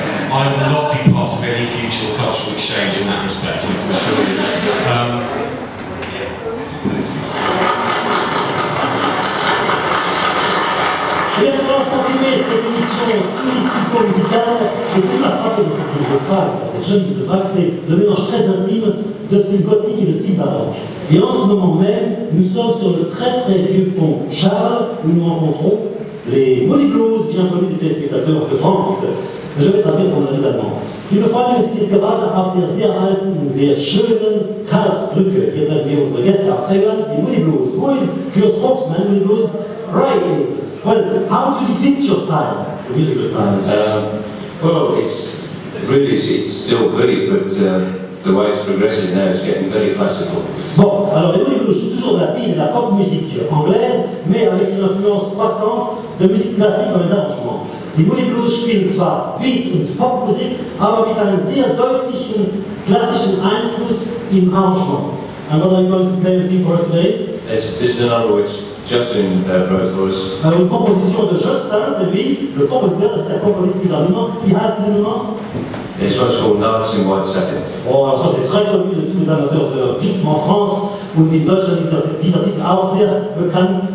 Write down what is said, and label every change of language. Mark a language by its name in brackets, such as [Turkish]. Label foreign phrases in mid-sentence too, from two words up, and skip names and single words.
[English] I will not be part of any future cultural exchange in that respect, I can assure you. [French] Continuer cette émission touristico-musicale, et ce qui m'a frappé de Prague, cette jeune ville de Prague, c'est le mélange très intime de style gothique et de style baroque. Et en ce moment même, nous sommes sur le très très vieux pont Charles, où nous rencontrons les Moody Blues, bien connus des téléspectateurs de France. Je vais traduire pour les Allemands. [German] Liebe Freunde, wir sind gerade auf der sehr alten, sehr schönen Karlsbrücke. Hier treffen wir unsere Gäste aus England, die Moody Blues. [English] Who is your spokesman, Moody Blues? Right is. Well, how do you depict your style, the musical style? Well, it's still good, but the way it's progressing now is getting very classical. [French] Bon, alors les Moody Blues sont toujours de la piste de la pop musique anglaise, mais avec une influence croissante de musique classique dans les arrangements. [German] Die Moody Blues spielen zwar Beat- und Popmusik, aber mit einem sehr deutlichen klassischen Einfluss im Arrangement. [English] And what are you going to play with for us today? This is another which Justin wrote for us. [French] Alors une composition de Justin, c'est lui, le compositeur, c'est un compositeur des Allemands. [German] Wie heißt dieser Nom? [English] This one's called Dancing White Satin. [French] Oh, alors ça c'est très connu de tous les amateurs de rythme en France, [German] und in Deutschland ist dieser Titel auch sehr bekannt.